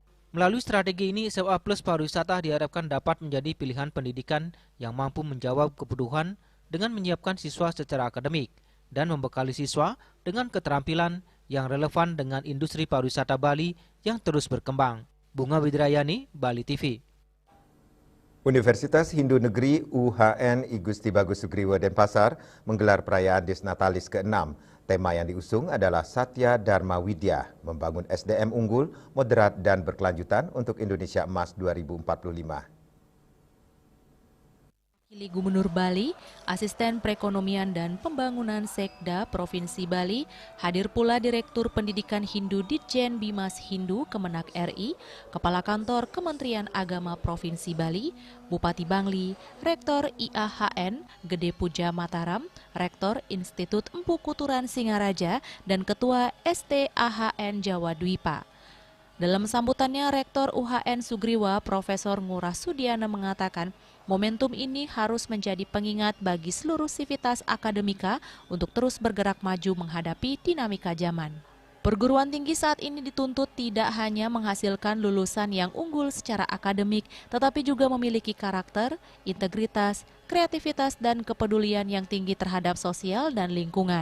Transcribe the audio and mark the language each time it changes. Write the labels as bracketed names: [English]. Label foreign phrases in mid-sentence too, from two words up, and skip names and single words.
[Indonesian] Melalui strategi ini, SMA Plus pariwisata diharapkan dapat menjadi pilihan pendidikan yang mampu menjawab kebutuhan dengan menyiapkan siswa secara akademik dan membekali siswa dengan keterampilan yang relevan dengan industri pariwisata Bali yang terus berkembang. Bunga Widrayani, Bali TV. Universitas Hindu Negeri UHN I Gusti Bagus Sugriwo Denpasar menggelar perayaan Desnatalis ke-6. Tema yang diusung adalah Satya Dharma Widya, membangun SDM unggul, moderat, dan berkelanjutan untuk Indonesia Emas 2045. Wakili Gubernur Bali, Asisten Perekonomian dan Pembangunan Sekda Provinsi Bali, hadir pula Direktur Pendidikan Hindu Ditjen Bimas Hindu Kemenak RI, Kepala Kantor Kementerian Agama Provinsi Bali, Bupati Bangli, Rektor IAHN Gede Puja Mataram, Rektor Institut Empu Kuturan Singaraja, dan Ketua STAHN Jawa Dwipa. Dalam sambutannya, Rektor UHN Sugriwa, Profesor Ngurah Sudiana mengatakan, momentum ini harus menjadi pengingat bagi seluruh sivitas akademika untuk terus bergerak maju menghadapi dinamika zaman. Perguruan tinggi saat ini dituntut tidak hanya menghasilkan lulusan yang unggul secara akademik, tetapi juga memiliki karakter, integritas, kreativitas, dan kepedulian yang tinggi terhadap sosial dan lingkungan.